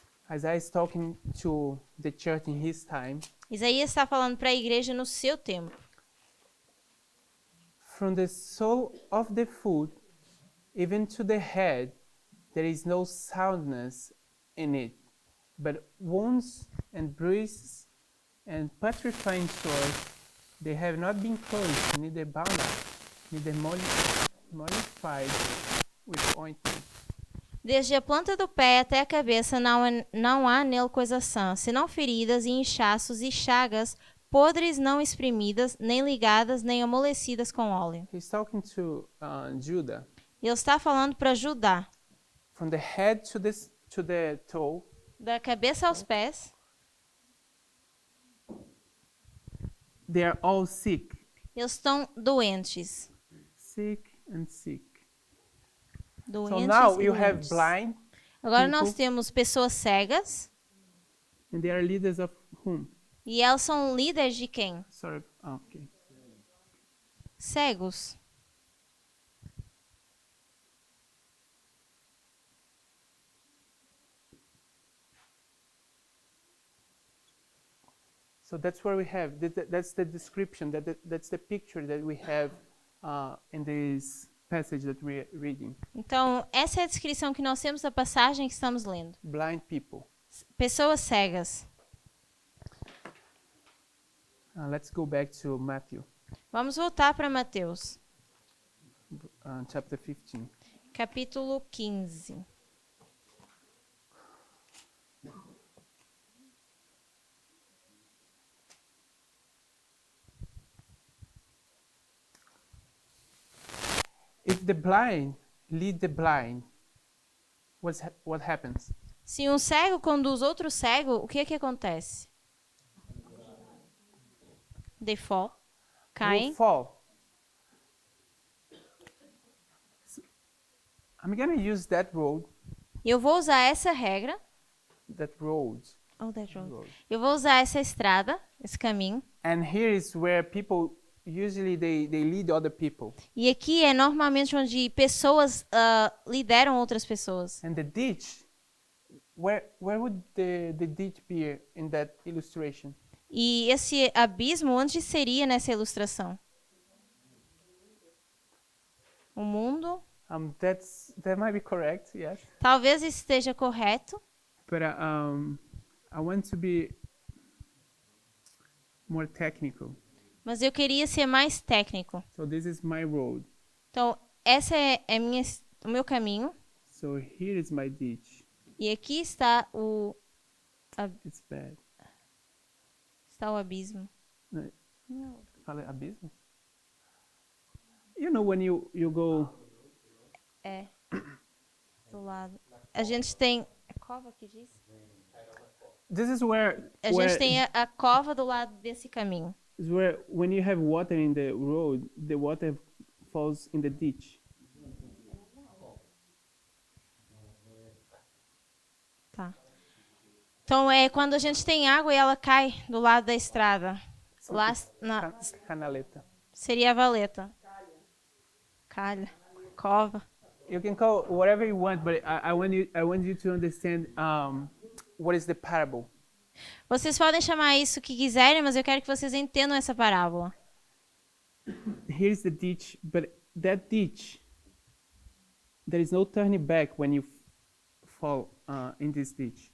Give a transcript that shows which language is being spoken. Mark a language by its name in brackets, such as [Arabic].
[English] Isaiah is talking to the church in his time. [Portuguese] Isaías está falando para a igreja no seu tempo. [English] From the sole of the foot even to the head, there is no soundness in it, but wounds and bruises and putrefying sores, they have not been closed, neither bound up, neither mollified with ointment. [Portuguese] Desde a planta do pé até a cabeça não há nele coisa sã, senão feridas e inchaços e chagas, podres não exprimidas, nem ligadas, nem amolecidas com óleo. [English] He's talking to Judah. [Portuguese] Ele está falando para Judá, [English] From the head to the toe, [Portuguese] da cabeça aos pés, [English] they are all sick. [Portuguese] eles estão doentes. [English] Sick and sick. So [Portuguese] Doentes [English] now [Portuguese] e [English] you have [Portuguese] doentes. [English] blind, [Portuguese] Agora nós [English] people. [Portuguese] temos pessoas cegas, [English] and they are leaders of whom? [Portuguese] e elas são líderes de quem? [English] Sorry. Okay. [Portuguese] Cegos. [English] So that's where we have. That's the description. That's the picture that we have in this passage that we're reading. [Portuguese] Então, essa é a descrição que nós temos da passagem que estamos lendo. [English] Blind people. [Portuguese] Pessoas cegas. [English] Let's go back to Matthew, [Portuguese] Vamos voltar para Mateus, [English] chapter 15. [Portuguese] capítulo 15. [English] If the blind lead the blind, what happens? [Portuguese] Se um cego conduz outro cego, o que é que acontece? [English] They fall. Who [Portuguese] Caem. [English] fall. So, I'm gonna use that road. [Portuguese] E eu vou usar essa regra. [English] That road. Oh, that road. Road. [Portuguese] Eu vou usar essa estrada, esse caminho. [English] And here is where people usually they lead other people. [Portuguese] E aqui é normalmente onde pessoas lideram outras pessoas. [English] And the ditch, where would the ditch be in that illustration? [Portuguese] E esse abismo, onde seria nessa ilustração? O mundo? [English] That might be correct, yes. [Portuguese] Talvez isso esteja correto, [English] But I want to be more technical. [Portuguese] mas eu queria ser mais técnico. [English] So this is my road. [Portuguese] Então, essa é o meu caminho. [English] So here is my ditch. [Portuguese] E aqui está [English] It's bad. [Portuguese] o abismo. Fala abismo? [English] You know when you go. [Portuguese] É. Do lado. A gente tem... É cova que diz? [English] This is where. [Portuguese] A gente tem a cova do lado desse caminho. [English] Is where when you have water in the road, the water falls in the ditch. [Portuguese] Tá. Então, é quando a gente tem água e ela cai do lado da estrada. Lá Canaleta. seria a valeta. Calha. Cova. [English] You can call whatever you want, but I want you to understand what is the parable. [Portuguese] Vocês podem chamar isso o que quiserem, mas eu quero que vocês entendam essa parábola. [English] Here's the ditch, but that ditch, there is no turning back when you fall in this ditch.